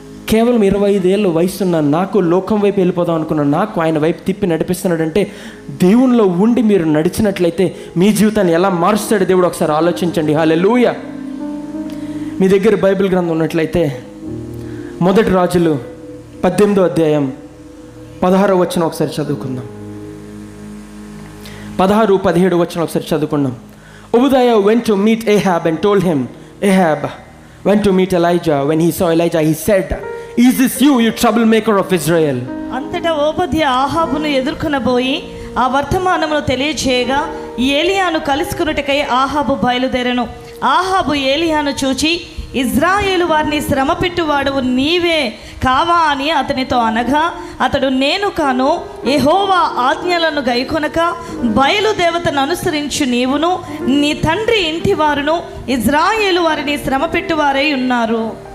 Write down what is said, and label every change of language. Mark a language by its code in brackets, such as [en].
[te] కేవలం 25 ఏళ్ళ వయసున్న నాకు, లోకం వైపు వెళ్ళిపోదాం అనుకున్న నాకు ఆయన వైపు తిప్పి నడిపిస్తున్నాడంటే, దేవునిలో ఉండి మీరు నడిచినట్లయితే మీ జీవితాన్ని ఎలా మారుస్తాడు దేవుడు ఒకసారి ఆలోచించండి. హల్లెలూయా. మీ దగ్గర బైబిల్ గ్రంథం ఉన్నట్లయితే 1 రాజులు 18వ అధ్యాయం 16వ వచనం ఒకసారి చదువుకుందాం. 16, 17 వచనం ఒకసారి చదువుకుందాం. [en] Obadiah went to meet Ahab and told him, Ahab went to meet Elijah. When he saw Elijah, he said, Is this you troublemaker of Israel? [te] అంతటా ఓబద్యా ఆహాబును ఎదుర్కొనబోయి ఆ వర్తమానమును తెలియజేయగా ఏలియాను కలుసుకున్నట్టుకై ఆహాబు బయలుదేరెను. ఆహాబు ఏలియాను చూచి, ఇజ్రాయేలు వారిని శ్రమ పెట్టువాడు నీవే కావా అని అతనితో అనగా, అతడు, నేను కాను, యెహోవా ఆజ్ఞలను గైకొనక బయలుదేవతను అనుసరించు నీవును నీ తండ్రి ఇంటి వారును ఇజ్రాయేలు వారిని శ్రమ పెట్టువారై ఉన్నారు.